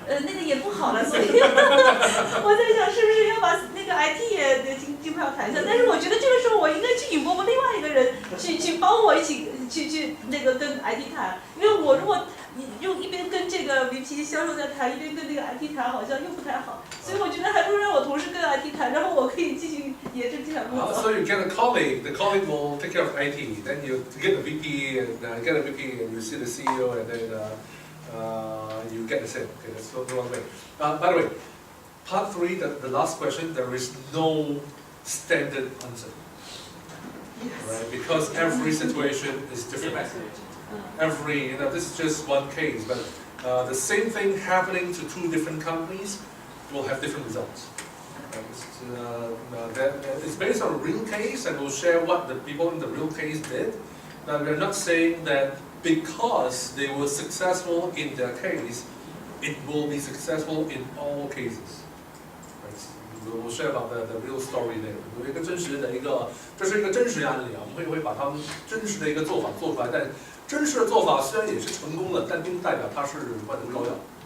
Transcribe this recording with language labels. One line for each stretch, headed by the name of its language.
Chinese: 那个也不好了，所以我在想是不是要把那个 IT 也尽快要谈一下，但是我觉得这个时候我应该去引播另外一个人去帮我一起去那个跟 IT 谈，因为我如果用一边跟这个 VP 销售在谈，一边跟那个 IT 谈，好像又不太好，所以我觉得还不如让我同事跟 IT 谈，然后我可以继续沿着这条路走。
English: So you get a colleague, the colleague will take care of IT, then you get the VP and get a VP and you see the CEO and then you get the sale. Okay, that's the one way. By the way, part 3, the last question, there is no standard answer. Yes. Right? Because every situation is different. This is just one case, but the same thing happening to 2 different companies will have different results. It's based on a real case, and we'll share what the people in the real case did. But we're not saying that because they were successful in their case, it will be successful in all cases. We'll share about the real story there.
Chinese: 有一个真实的这是一个真实案例啊，我们会把他们真实的一个做法做出来，但真实的做法虽然也是成功的，但并不代表它是万能膏药。